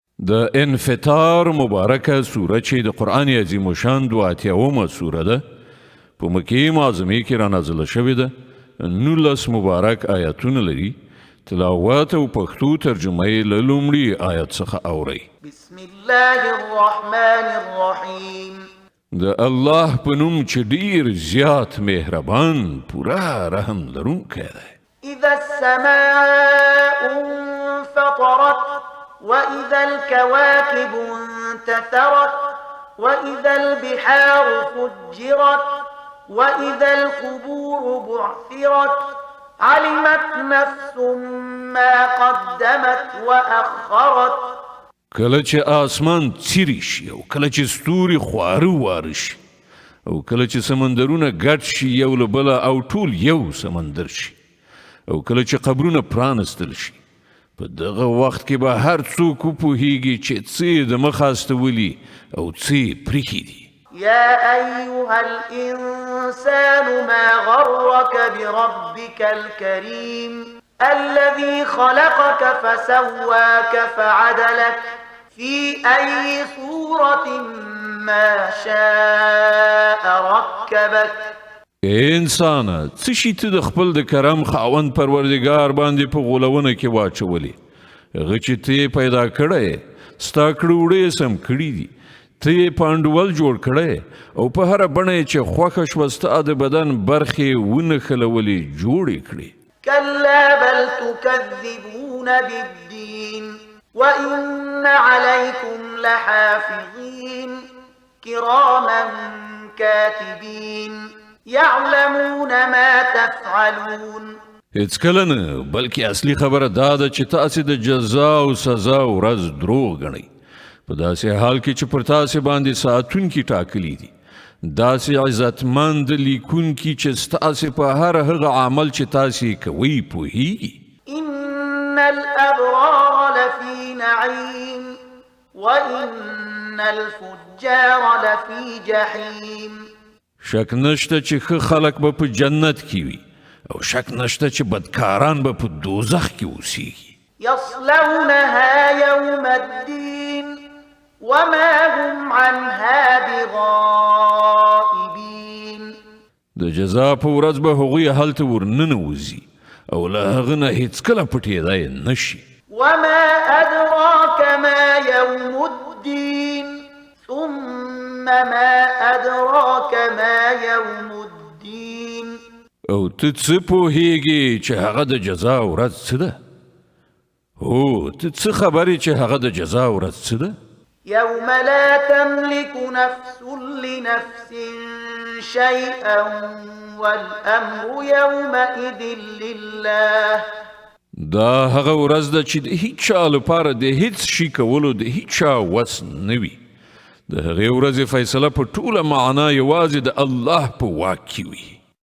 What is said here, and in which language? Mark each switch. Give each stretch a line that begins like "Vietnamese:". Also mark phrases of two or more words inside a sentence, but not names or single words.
Pashto: د انفطار مبارکه سوره چې د قرآن عظیم الشان 82 سوره ده په مکې معظمې کې را نازله شوې ده 19 مبارک آیاتونه لري تلاوت او پښتو ترجمه یې له لومړي آیت څخه اورئ
Arabic: بسم الله الرحمن الرحیم
Pashto: د الله په نوم چې ډیر زیات مهربان پورا رحم لرونکی دی
Arabic: اذا السماء انفطرت وإذا الكواكب انتثرت وإذا البحار فجرت وإذا القبور بعثرت علمت نفس ما قدمت وأخرت
Pashto: کله چې آسمان څیري شي او کله چې ستوري خواره واره شي او کله چې سمندرونه ګډ شي یو له بله او ټول یو سمندر شي او کله چې قبرونه پرانستل شي په دغه وخت کې به هر څوک وپوهیږي چې څه د مخه استولي او څه پریښي دي
Arabic: يا أيها الإنسان ما غرك بربك الكريم الذي خلقك فسواك فعدلك في أي صورة ما شاء ركبك
Pashto: انسانه څه شي ته د خپل د کرم خاوند پروردګار باندې په غولونه کې واچولې هغه چې ته پیدا کړی ستا کړوړې سم کړي دي ته پانډول جوړ کړی او په هر بڼه چې خوښه شوه ستا د بدن برخې ونښلولې جوړې کړې
Arabic: كلا بل تكذبون بالدين وإن عليكم لحافظين كراما كاتبين يعلمون ما تفعلون
Pashto: هیڅ کله نه بلکې اصلي خبره دا ده چې تاسې د جزا او سزا ورځ دروغ ګڼئ په داسې حال کې چې پر تاسې باندې ساتونکي ټاکلي دي داسې عزتمند لیکونکي چې ستاسې په هر هغه عمل چې تاسې کوئ پوهیږي
Arabic: إن الأبرار لفي نعيم وإن الفجار لفي جحيم
Pashto: شک نشته چې ښه خلک به په جنت کې وي او شک نشته چې بدکاران به په دوزخ کې اوسیږي
Arabic: يصلونها يوم الدين وما هم عنها بغائبين
Pashto: د جزا په ورځ به هغوی هلته ورننوځي او له هغه نه هیڅکله پټېدای نشي
Arabic: وما أدراك ما يوم الدين ثم ما أدراك ما يوم الدين
Pashto: او ته څه پوهیږي چې هغه د جزا ورځ څه ده هو ته څه خبرې چې هغه د جزا ورځ څه ده
Arabic: يوم لا تملك نفس لنفس شيئا والأمر يومئذ لله
Pashto: دا هغه ورځ ده چې د هیڅ چا لپاره د هیڅ شي کولو د هیڅ چا وس نه وي د هغې ورځې فیصله په ټوله معنا یوازې د الله په واک کې وي